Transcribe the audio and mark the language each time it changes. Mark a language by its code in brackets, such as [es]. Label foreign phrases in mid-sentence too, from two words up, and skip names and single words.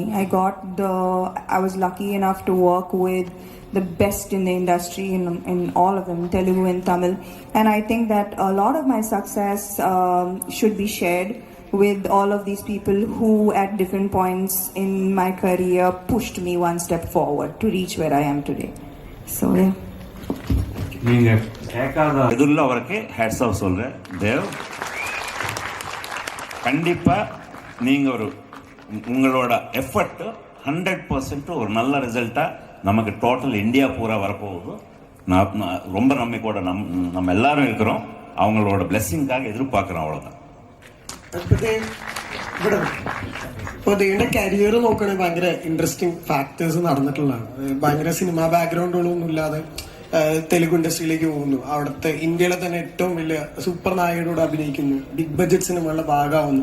[en] I was lucky enough to work with the best in the industry in all of them, Telugu and Tamil. And I think that a lot of my success should be shared with all of these people who at different points in my career pushed me one step forward to reach where I am today. So yeah. [ta] நீங்க கேட்காத எதுல அவருக்கு [en] hats off [ta] சொல்றேன் தேவ். கண்டிப்பா நீங்க உங்களோட எஃபர்ட் 100% ஒரு நல்ல ரிசல்ட்டா நமக்கு டோட்டல் இந்தியா பூரா வரப்போகுது. நான் ரொம்ப நம்பிக்கையோட நம்ம எல்லாரும் இருக்கிறோம். அவங்களோட பிளெஸிங்காக எதிர்பார்க்குறோம். அவ்வளோதான். [ml] ഇപ്പോൾ ഇതിന്റെ കരിയർ നോക്കുകയാണെങ്കിൽ ഭയങ്കര [en] interesting factors [ml] നടന്നിട്ടുള്ളതാണ്. ഭയങ്കര സിനിമ ബാക്ക്ഗ്രൗണ്ടുകളൊന്നും ഇല്ലാതെ തെലുഗു ഇൻഡസ്ട്രിയിലേക്ക് പോകുന്നു. അവിടുത്തെ ഇന്ത്യയിലെ തന്നെ ഏറ്റവും വലിയ സൂപ്പർ നായകനോട് അഭിനയിക്കുന്നു. [en] big budget [ml] സിനിമകളുടെ ഭാഗമാവുന്നു.